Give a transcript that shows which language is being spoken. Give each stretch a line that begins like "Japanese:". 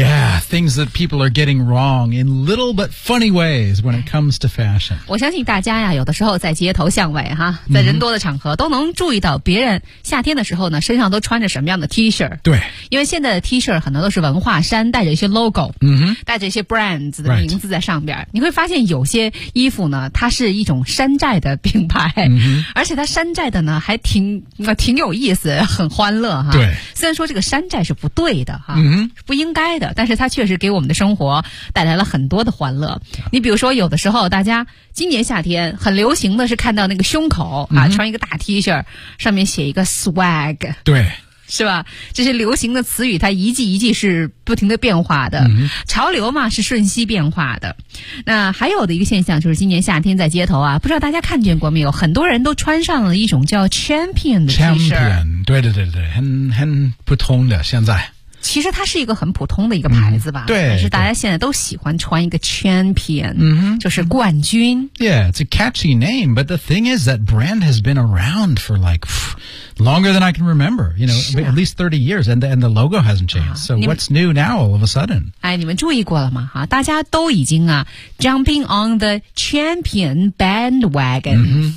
English: Yeah, things that people are getting wrong in little but funny ways when it comes to fashion.
Chinese: 我相信大家呀有的时候在街头巷尾哈，在人多的场合都能注意到别人夏天的时候呢身上都穿着什么样的 T-shirt。对。因为现在的 T-shirt 很多都是文化衫，带着一些 logo,、嗯、带着一些 brands 的名字在上边。你会发现有些衣服呢它是一种山寨的品牌、嗯、而且它山寨的呢还挺有意思，很欢乐哈。对，虽然说这个山寨是不对的哈、嗯、不应该的，但是它确实给我们的生活带来了很多的欢乐。你比如说有的时候大家今年夏天很流行的是看到那个胸口啊、嗯、穿一个大 T 恤上面写一个 swag。对，是吧，这些流行的词语它一季一季是不停的变化的、嗯、潮流嘛是瞬息变化的。那还有的一个现象就是今年夏天在街头啊，不知道大家看见过没有，很多人都穿上了一种叫 champion 的
English: T-shirt。
Chinese: 对对对对，很普通的，现在其实它是一个很普通的一个牌子吧、嗯、对，但是大家现在都喜欢穿一个 champion、嗯、就是冠军。
English: Yeah, it's a catchy name, but the thing is that brand has been around for like longer than I can remember, you know,、啊、 at least 30 years, and the logo hasn't changed,、啊、so what's new now all of a sudden?
Chinese: 哎，你们注意过了吗、啊、大家都已经啊
English: jumping on the champion bandwagon、